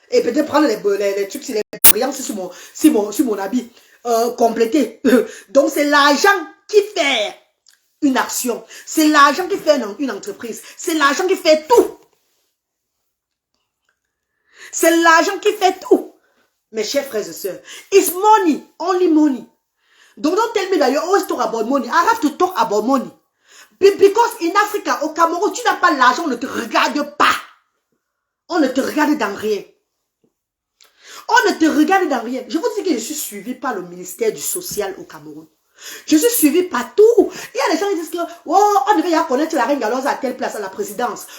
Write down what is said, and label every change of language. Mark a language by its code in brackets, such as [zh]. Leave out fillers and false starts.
[fr] Et peut-être prendre les trucs, les brillants sur mon habit. Compléter. Donc c'est l'argent qui fait une action. C'est l'argent qui fait une entreprise. C'est l'argent qui fait tout. C'est l'argent qui fait tout. Mes chers frères et sœurs. [en] It's money. Only money. [fr] Donc [en] don't tell me that you always talk about money. I have to talk about money. Because in Africa, [fr] au Cameroun, tu n'as pas l'argent, on ne te regarde pas. On ne te regarde dans rien. On ne te regarde dans rien. Je vous dis que je suis suivi par le ministère du social au Cameroun. Je suis suivi partout. Il y a des gens qui disent que oh, on devait y connaître la reine Galoise à telle place, à la présidence.